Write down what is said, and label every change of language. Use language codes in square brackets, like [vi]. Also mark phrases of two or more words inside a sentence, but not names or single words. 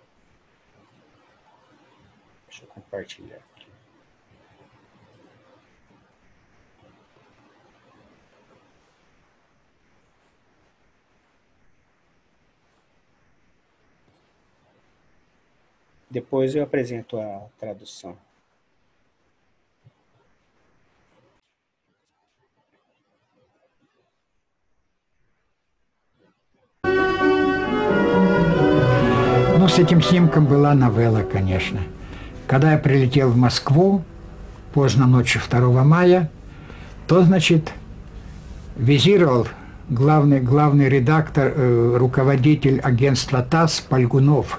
[pt] Deixa eu compartilhar aqui. Depois eu apresento a tradução. [ru] Ну, с этим снимком была новелла, конечно. Когда я прилетел в Москву поздно ночью 2 мая, то, значит, визировал главный редактор, руководитель агентства ТАСС Польгунов.